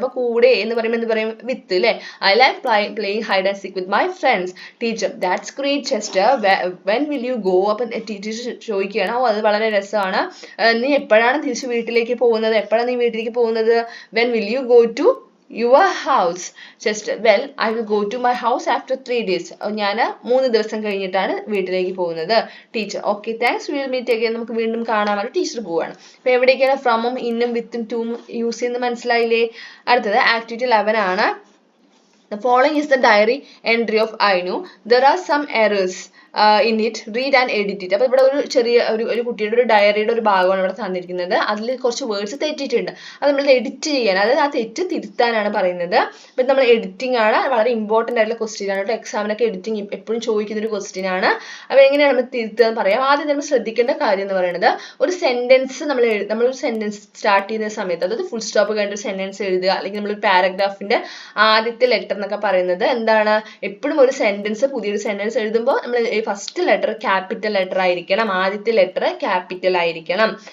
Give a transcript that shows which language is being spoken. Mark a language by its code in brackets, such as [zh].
[ml] അപ്പൊ കൂടെ എന്ന് പറയുമ്പോൾ എന്ത് പറയും, വിത്ത് അല്ലേ. [en] I like playing hide and seek with my friends. [ml] Teacher, [en] That's great Chester, when will you go. [ml] അപ്പൊ ടീച്ചർ ചോദിക്കുകയാണ്, ഓ അത് വളരെ രസമാണ്, നീ എപ്പോഴാണ് തിരിച്ച് വീട്ടിലേക്ക് പോകുന്നത്, എപ്പോഴാണ് നീ വീട്ടിലേക്ക് പോകുന്നത്. [en] When will you go to your house? Chester, well, I will go to my house after 3 days. [ml] ഞാൻ 3 ദിവസം കഴിഞ്ഞിട്ടാണ് വീട്ടിലേക്ക് പോകുന്നത്. [en] Teacher, okay, thanks, we will meet again. [ml] നമുക്ക് വീണ്ടും കാണാമല്ലോ. ടീച്ചർ പോവാണ്. അപ്പൊ എവിടേക്കാണ് ഫ്രമും ഇന്നും വിത്തും ടൂം യൂസ് ചെയ്യുന്നത് മനസ്സിലായില്ലേ? അടുത്തത് ആക്ടിവിറ്റി 11 ആണ്. [en] The following is the diary entry of Ainu. There are some errors in it. Read and edit it. [ml] അപ്പോൾ ഇവിടെ ഒരു ചെറിയ ഒരു കുട്ടിയുടെ ഒരു ഡയറിയുടെ ഒരു ഭാഗമാണ് ഇവിടെ തന്നിരിക്കുന്നത്. അതിൽ കുറച്ച് വേർഡ്സ് തെറ്റിയിട്ടുണ്ട്. അത് നമ്മൾ എഡിറ്റ് ചെയ്യാൻ, അതായത് ആ തെറ്റ് തിരുത്താനാണ് പറയുന്നത്. അപ്പം നമ്മൾ എഡിറ്റിംഗ് ആണ്, വളരെ ഇമ്പോർട്ടൻ്റ് ആയിട്ടുള്ള ക്വസ്റ്റ്യൻ ആണ് കേട്ടോ. എക്സാമിനൊക്കെ എഡിറ്റിംഗ് എപ്പോഴും ചോദിക്കുന്ന ഒരു ക്വസ്റ്റ്യൻ ആണ്. അപ്പോൾ എങ്ങനെയാണ് നമ്മൾ തിരുത്തുക എന്ന് പറയാം. ആദ്യം നമ്മൾ ശ്രദ്ധിക്കേണ്ട കാര്യം എന്ന് പറയുന്നത്, ഒരു സെന്റൻസ് നമ്മളൊരു സെന്റൻസ് സ്റ്റാർട്ട് ചെയ്യുന്ന സമയത്ത്, അതായത് ഫുൾ സ്റ്റോപ്പ് കഴിഞ്ഞ ഒരു സെന്റൻസ് എഴുതുക, അല്ലെങ്കിൽ നമ്മളൊരു പാരഗ്രാഫിന്റെ ആദ്യത്തെ ലെറ്റർ എന്നൊക്കെ പറയുന്നത് എന്താണ്, എപ്പോഴും ഒരു സെന്റൻസ്, പുതിയൊരു സെന്റൻസ് എഴുതുമ്പോൾ നമ്മൾ ഫസ്റ്റ് ലെറ്റർ ക്യാപിറ്റൽ ലെറ്റർ ആയിരിക്കണം, ആദ്യത്തെ ലെറ്റർ ക്യാപിറ്റൽ ആയിരിക്കണം.